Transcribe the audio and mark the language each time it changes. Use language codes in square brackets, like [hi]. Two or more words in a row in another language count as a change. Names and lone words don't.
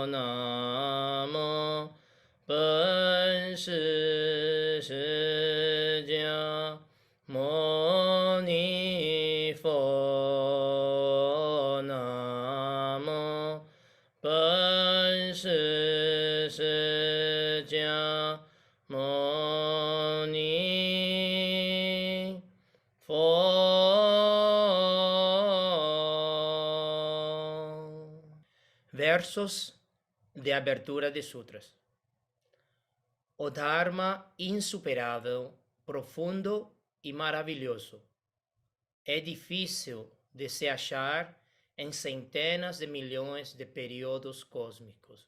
[zh] 南无本师释迦牟尼佛。南无本师释迦牟尼佛。 [pt] Versos de abertura de sutras. O Dharma insuperável, profundo e maravilhoso é difícil de se achar em centenas de milhões de períodos cósmicos.